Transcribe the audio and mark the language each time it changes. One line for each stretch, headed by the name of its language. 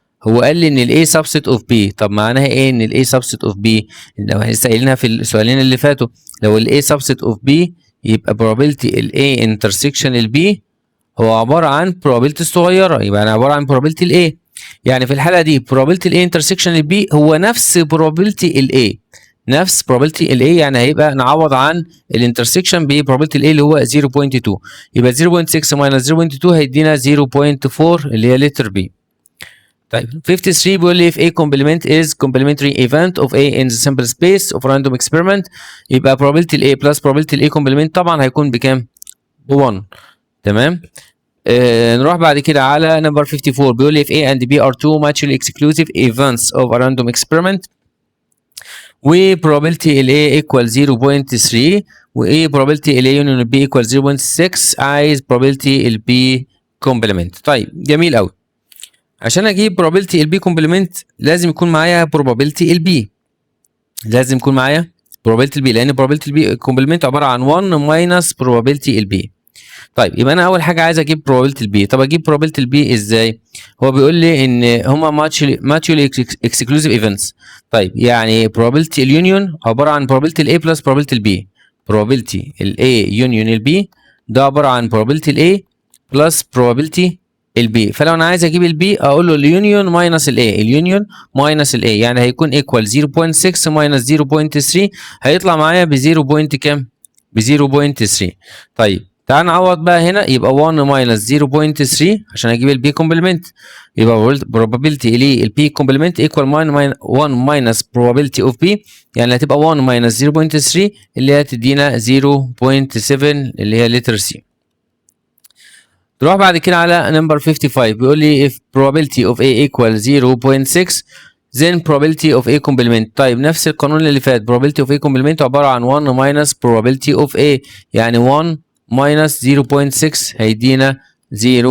Arabic: هو قال لي ان ال A subset of B. طب معناها ايه ان ال A subset of B؟ لو لسه قايلينها في السؤالين اللي فاتوا، لو ال A subset of B يبقى probability ال A intersection ال B هو عباره عن probability الصغيره، يبقى انا عباره عن probability ال A. يعني في الحاله دي probability ال A intersection ال B هو نفس probability ال A، نفس probability ال A، يعني هيبقى نعوض عن الانترسكشن ب probability ال A اللي هو 0.2. يبقى 0.6 minus 0.2 هيدينا 0.4 اللي هي letter B. طيب 53 بيقول لي
English: if A complement is complementary event of A in the sample space of random experiment
Arabic: يبقى probability ال A plus probability ال A complement طبعا هيكون بكام؟ ب 1. تمام؟ نروح بعد كده على number 54 بيقول لي
English: if A and B are two mutually exclusive events of a random experiment و probability ال A equal 0.3 و probability ال A union ال B equal 0.6
Arabic: عايز
English: probability ال B complement.
Arabic: طيب جميل قوي. عشان اجيب probability ال B complement لازم يكون معايا probability ال B، لازم يكون معايا probability ال B لان probability ال B complement عباره عن 1 minus probability ال B. طيب يبقى انا اول حاجه عايز اجيب probability ال B. طب اجيب probability ال B ازاي؟ هو بيقول لي ان هما mutually exclusive events. طيب يعني probability اليونيون عباره عن probability ال A plus probability ال B. probability ال A union ال B ده عباره عن probability ال A plus probability ال B. فلو انا عايز اجيب ال B اقول له اليونيون ماينس ال A، اليونيون ماينس ال A يعني هيكون equal 0.6 ماينس 0.3 هيطلع معايا ب 0. كام؟ ب 0.3. طيب تعال نعوض بقى هنا يبقى 1 ماينس 0.3 عشان اجيب البي كومبلمنت، يبقى probability البي كومبلمنت equal 1 minus probability of B يعني هتبقى 1 minus 0.3 اللي هي تدينا 0.7 اللي هي letter C. نروح بعد كده على number 55 بيقول لي
English: if probability of A equal 0.6 then probability of A complement.
Arabic: طيب نفس القانون اللي فات probability of A complement عبارة عن 1 minus probability of A يعني 1 minus 0.6 هيدينا 0.4.